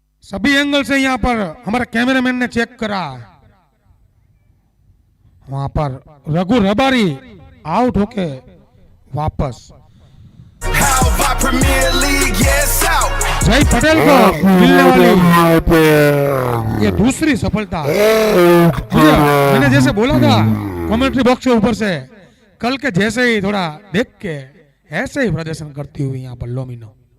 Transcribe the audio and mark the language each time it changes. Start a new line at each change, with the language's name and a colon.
Hindi: सभी एंगल से यहाँ पर हमारे कैमरामैन ने चेक करा, वहां पर रघु रबारी आउट होके वापस।
English: Halva Premier League, yes out.
Hindi: जय पटेल को मिलने वाली ये दूसरी सफलता। मैंने जैसे बोला था कमेंट्री बॉक्स के ऊपर से, कल के जैसे ही थोड़ा देख के ऐसे ही प्रदर्शन करती हुई यहाँ पर लोमिनो।